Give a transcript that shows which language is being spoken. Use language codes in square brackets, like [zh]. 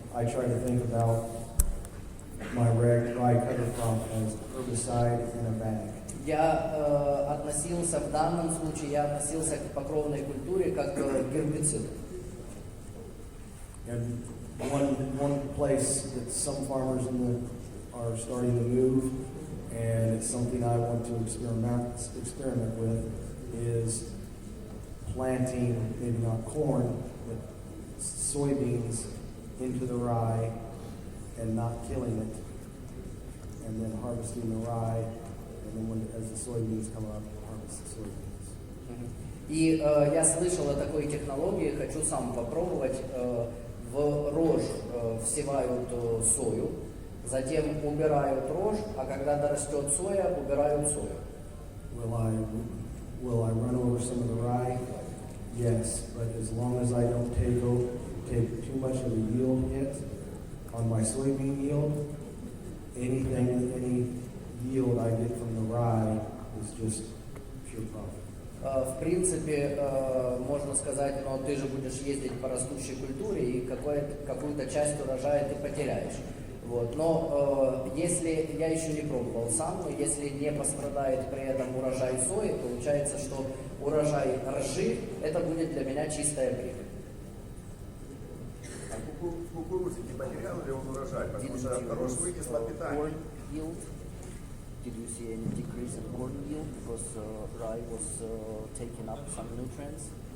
[en] I try to think about my rye cover crop as herbicide in a bag. [ru] Я относился в данном случае, к покровной культуре как к гербициду. [en] And one place that some farmers are starting to move, and it's something I want to experiment with, is planting, maybe not corn, but soybeans into the rye and not killing it, and then harvesting the rye, and then as the soybeans come up, harvest the soybeans. [ru] И я слышал о такой технологии, хочу сам попробовать. В рожь всевают сою, затем убирают рожь, а когда дорастет соя, убирают сою. [en] Will I run over some of the rye? Yes, but as long as I don't take too much of a yield hit on my soybean yield, any yield I get from the rye is just pure profit. [ru] В принципе, можно сказать, но ты же будешь ездить по растущей культуре и какую-то часть урожая ты потеряешь. Вот. Но если, я еще не пробовал сам, но если не пострадает при этом урожай сои, получается, что урожай ржи, это будет для меня чистая прибыль. А кукурузе не потерял ли он урожай? Потому что рожь вынесла питание. [en] Did you see any decrease in corn yield because rye was taking up some nutrients?